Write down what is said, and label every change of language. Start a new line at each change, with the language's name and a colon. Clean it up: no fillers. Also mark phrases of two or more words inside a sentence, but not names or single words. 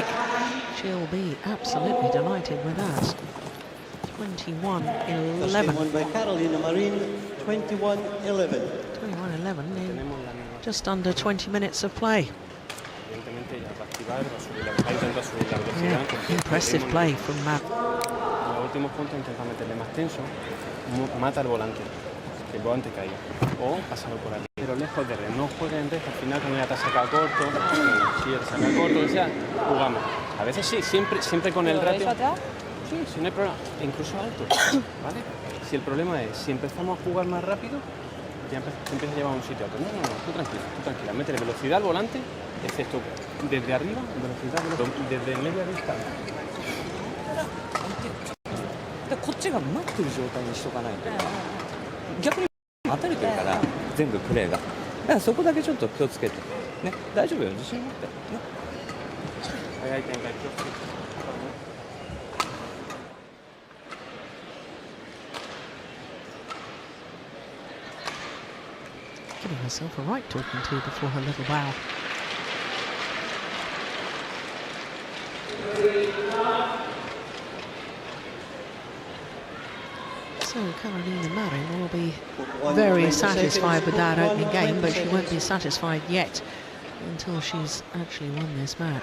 English: She'll be absolutely delighted with that. 21-11. First game won by Carolina Marin, 21-11. 21-11 in just under 20 minutes of play. Yeah, impressive play from Matt.
Spanish: En los últimos puntos intenta meterle más tenso, mata al volante, que el volante caiga, o pásalo por aquí. Pero lejos de red, no juega en red, al final cuando ya te saca corto, si ya te saca corto, o sea, jugamos. A veces sí, siempre con el ratio. Sí, no hay problema, incluso alto, ¿vale? Si el problema es, si empezamos a jugar más rápido, ya te empieza a llevar a un sitio alto. No, tú tranquila, métele velocidad al volante, excepto desde arriba, velocidad, desde media distancia.
Japanese: こっちが待ってる状態にしとかないと逆に待たれてるから全部プレーがだからそこだけちょっと気をつけてね大丈夫よ自信持ってね早い展開気をつけて
English: Giving herself a right talking to before her little bow. So Carolina Marin will be very satisfied with that opening game, but she won't be satisfied yet until she's actually won this match.